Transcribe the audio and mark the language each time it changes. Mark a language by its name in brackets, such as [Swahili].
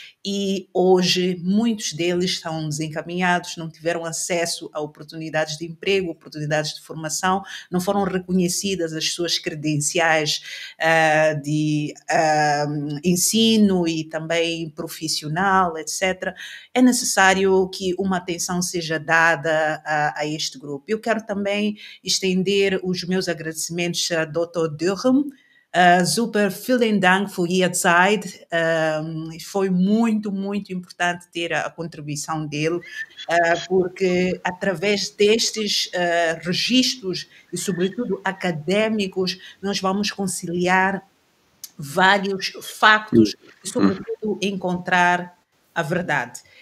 [Portuguese] e hoje muitos deles estão desencaminhados, não tiveram acesso a oportunidades de emprego, oportunidades de formação, não foram reconhecidas as suas credenciais de ensino e também profissional, etc. É necessário que uma atenção seja dada a este grupo. Eu quero também estender os meus agradecimentos a Dr. Durham. [German] Super, vielen Dank für Ihre Zeit. [Portuguese] Foi muito, muito importante ter a contribuição dele, porque através destes registros e, sobretudo, académicos, nós vamos conciliar vários factos e, sobretudo, encontrar a verdade.